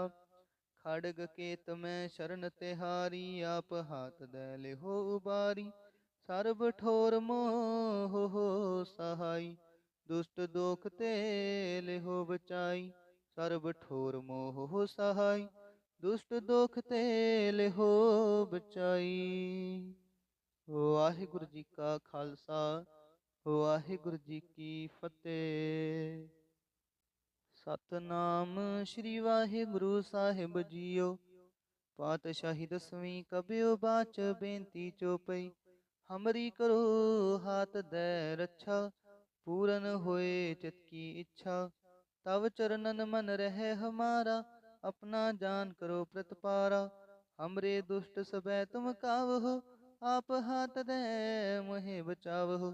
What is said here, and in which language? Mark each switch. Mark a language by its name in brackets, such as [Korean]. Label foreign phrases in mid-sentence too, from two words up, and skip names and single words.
[Braj] खड़ग केत में शरण तिहारी, आप हाथ दे लेहो उबारी। सर्ब ठोर मोह हो सहाई, दुष्ट दोख ते लेहो बचाई। सर्ब ठोर मोह हो सहाई, दुष्ट दोख ते लेहो बचाई। [Punjabi] ਵਾਹਿਗੁਰੂ ਜੀ ਕਾ ਖ਼ਾਲਸਾ, ਵਾਹਿਗੁਰੂ ਜੀ ਕੀ ਫ਼ਤਿਹ। ਸਤਿਨਾਮ ਸ੍ਰੀ ਵਾਹਿਗੁਰੂ ਸਾਹਿਬ ਜੀਓ। ਪਾਤਸ਼ਾਹੀ ਦਸਵੀਂ ਕਬਿਯੋ ਬਾਚ, ਬੇਨਤੀ ਚੌਪਈ। [Braj] हमरी करो हाथ दे रक्षा, पूरन होए चित की इच्छा। तव चरणन मन रहे हमारा, अपना जान करो प्रतिपारा। हमरे दुष्ट सबै तुम कावहो, आप हाथ दे मोहे बचावहो।